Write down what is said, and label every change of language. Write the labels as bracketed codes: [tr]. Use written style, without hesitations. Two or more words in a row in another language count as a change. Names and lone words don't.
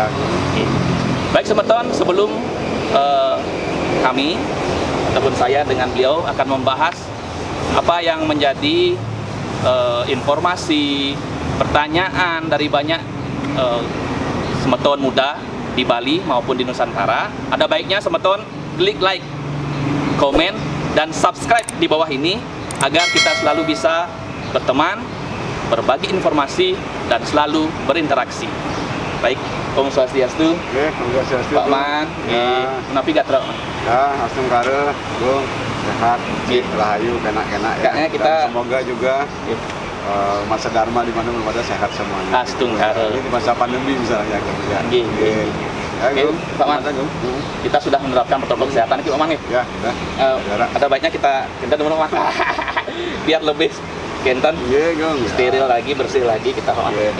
[id] Baik Semeton, sebelum kami ataupun saya dengan beliau akan membahas apa yang menjadi informasi, pertanyaan dari banyak Semeton muda di Bali maupun di Nusantara, ada baiknya Semeton klik like, komen, dan subscribe di bawah ini agar kita selalu bisa berteman, berbagi informasi, dan selalu berinteraksi. Baik, [ban] Om Swastiastu. Om Swastiastu. Pak Man, menapi gatra. Ya, asung kare, Bung, sehat, rahayu, kena-kena ya. [id] Kayaknya kita dan semoga juga masa Dharma di mana ada sehat semuanya. [ban] Astung kare. [id] Ini di masa pandemi misalnya ya. Oke, Pak Man, kita sudah menerapkan protokol kesehatan, Pak Man. Ya, ada baiknya kita dulu Mas. Biar lebih kenten, steril lagi, bersih lagi kita Pak Man.